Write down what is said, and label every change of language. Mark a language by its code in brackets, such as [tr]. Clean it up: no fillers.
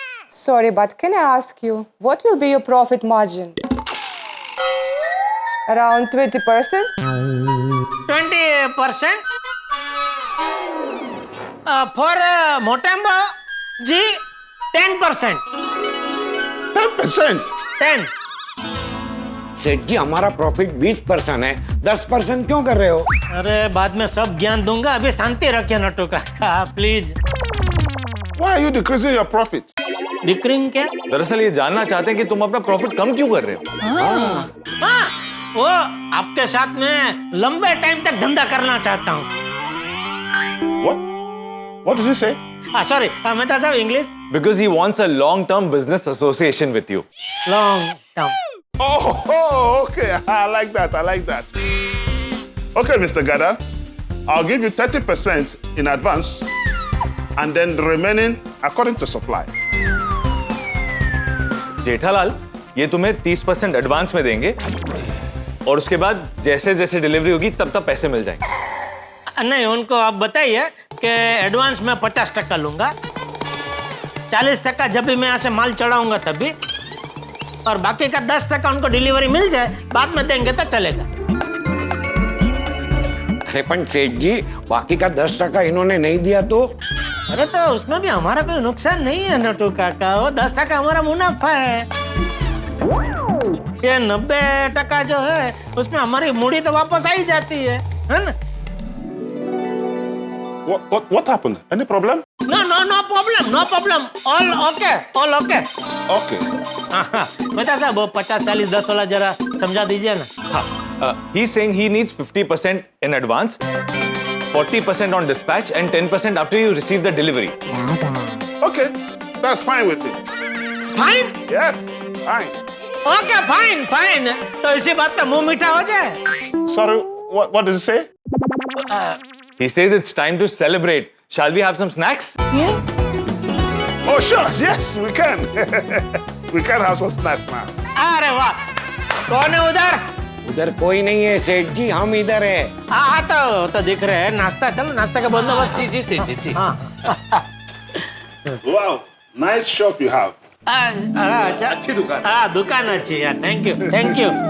[en] Sorry, but can I ask you, what will be your profit margin? Around 20%? 20%? For Motembo, ji 10%. 10%? 10. [hi] सेठ जी हमारा profit 20% है, 10% क्यों कर रहे हो? अरे बाद में सब ज्ञान दूंगा, अभी शांति रखिए नट्टू काका please. [en] Why are you decreasing your profit? [hi] डिक्रिंग क्या? दरअसल ये जानना चाहते हैं कि तुम अपना प्रॉफिट कम क्यों कर रहे हो। हाँ, वो आपके साथ में लंबे टाइम तक धंधा करना चाहता हूँ। [en] What did you say? Sorry, [hi] Mehta साहब English. [en] Because he wants a long-term business association with you. Long term. Oh, okay. I like that. I like that. Okay, Mr. Gada, I'll give you 30% in advance and then the remaining according to supply. [hi] Jethalal, ये तुम्हें 30% advance में देंगे और उसके बाद जैसे जैसे delivery होगी तब तब पैसे मिल जाएंगे। नहीं, उनको आप बताइए कि एडवांस में 50% लूंगा, 40% जब भी मैं यहाँ से माल चढ़ाऊंगा तभी, और बाकी का 10% उनको डिलीवरी मिल जाए बाद में देंगे तो चलेगा। अरे पण सेठ जी बाकी का 10% इन्होंने नहीं दिया तो? अरे तो उसमें भी हमारा कोई नुकसान नहीं है नट्टू काका, वो 10% हमारा मुनाफा है। ये 90% जो है उसमें हमारी मूड़ी तो वापस आ ही जाती है ना? [en] What happened? Any problem? No problem. All okay. Okay. [hi] Mehta साहब वो 50, 40, 10 वाला जरा समझा दीजिए ना। [en] He's saying he needs 50% in advance, 40% on dispatch and 10% after you receive the delivery. Okay, that's fine with me. Fine? Yes, fine. Okay, fine. [hi] तो इसी बात पे मुंह मीठा हो जाए। [en] Sorry, what did you say? He says it's time to celebrate. Shall we have some snacks? Oh, sure. Yes, we can. We can have some snacks now. [hi] अरे वाह, कौन है उधर? उधर कोई नहीं है सेठ जी, हम इधर है। हाँ तो दिख रहे हैं। नाश्ता, चलो नाश्ता का बंदोबस्त। जी सेठ जी। [en] Wow, nice shop you have. [hi] अच्छा, अच्छी दुकान। हाँ दुकान अच्छी है। Thank you.